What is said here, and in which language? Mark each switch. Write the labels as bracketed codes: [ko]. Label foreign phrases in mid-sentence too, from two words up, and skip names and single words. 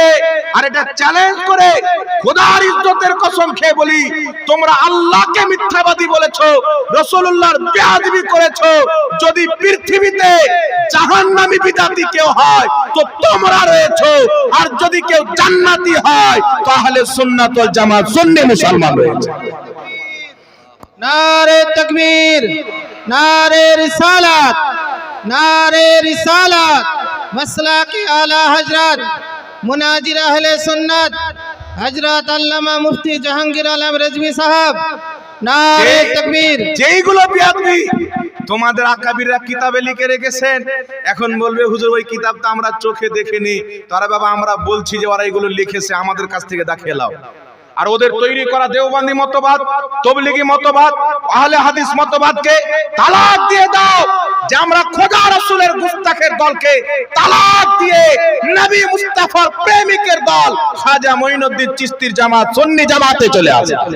[bn] আর এটা চ্যালেঞ্জ করে খোদার ইজ্জতের কসম খেয়ে বলি, তোমরা আল্লাহকে মিথ্যাবাদী বলেছো, রাসূলুল্লাহর বেয়াদবি করেছো। যদি পৃথিবীতে জাহান্নামী বিদাতি কেউ হয় তো তোমরা রয়েছো, আর যদি কেউ জান্নাতি হয় তাহলে [ar] السنة والجماعة [bn] সুন্নি মুসলমান রয়েছে। [ur] نعرۂ تکبیر، نعرۂ رسالت، نعرۂ رسالت، مسلہ کے اعلیٰ حضرت مناظر اہل سنت حضرت علامہ مفتی جہانگیر عالم رضوی صاحب، نعرۂ تکبیر. [bn] যেইগুলো বিয়াদবি তোমাদের আকাবিররা কিতাবে লিখে রেখেছেন, এখন বলবে হুজুর ওই কিতাবটা আমরা চোখে দেখিনি। তারা বাবা আমরা বলছি যে ওরা এগুলো লিখেছে, আমাদের কাছ থেকে দেখে নাও। আর ওদের তৈরি করা দেওবন্দি মতবাদ, তবলিগি মতবাদ, আহলে হাদিস মতবাদকে তালাক দিয়ে দাও, যে আমরা খোদা রাসূলের গুস্তাখের দলকে তালাক দিয়ে নবী মুস্তাফার প্রেমিকের দল খাজা মঈনুদ্দিন চিশতির জামাত সুন্নি জামাতে চলে আসে।